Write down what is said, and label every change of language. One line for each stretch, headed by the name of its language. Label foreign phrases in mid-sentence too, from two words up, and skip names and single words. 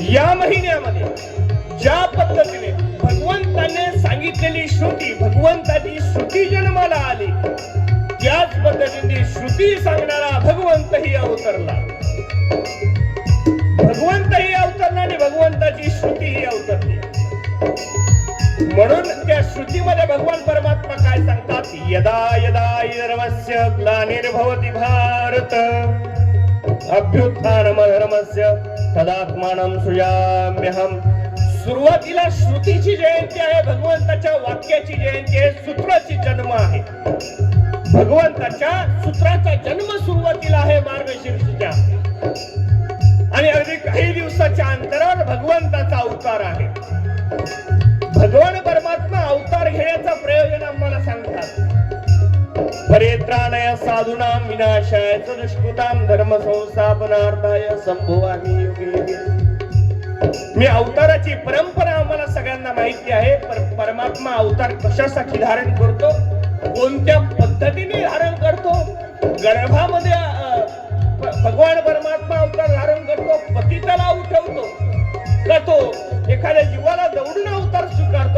Marathi: या महिन्यामध्ये ज्या पद्धतीने भगवंताने सांगितलेली श्रुती, भगवंताची श्रुती जन्माला आली, त्याच पद्धतीने श्रुती सांगणारा भगवंतही अवतरला. भगवंतही अवतरला आणि भगवंताची श्रुतीही अवतरली. म्हणून त्या श्रुतीमध्ये भगवान परमात्मा काय सांगतात?
Sanskrit: यदा यदा धर्मस्य ग्लानिर्भवति भारत अभ्युत्थानमधर्मस्य तदात्मानं सृजाम्यहम्.
Marathi: सुरुवातीला श्रुतीची जयंती आहे, भगवंताच्या वाक्याची जयंती आहे, सूत्राची जन्म आहे. भगवंताच्या सूत्राचा जन्म सुरुवातीला आहे मार्गशीर्षच्या, आणि अगदी काही दिवसाच्या अंतरावर भगवंताचा अवतार आहे. भगवान परमात्मा अवतार घेण्याचा प्रयोजन आम्हाला सांगतात.
Sanskrit: परित्राणय साधूनां विनाशाय च दुष्कृतां धर्म संस्थापनार्थाय संभवामि युगे युगे.
Marathi: मी अवताराची परंपरा आम्हाला सगळ्यांना माहिती आहे. परमात्मा अवतार कशासाठी धारण करतो, कोणत्या पद्धतीने धारण करतो? गर्भामध्ये भगवान परमात्मा अवतार धारण करतो, पतिताला उठवतो का तो एखाद्या जीवाला दौडून अवतार स्वीकारतो?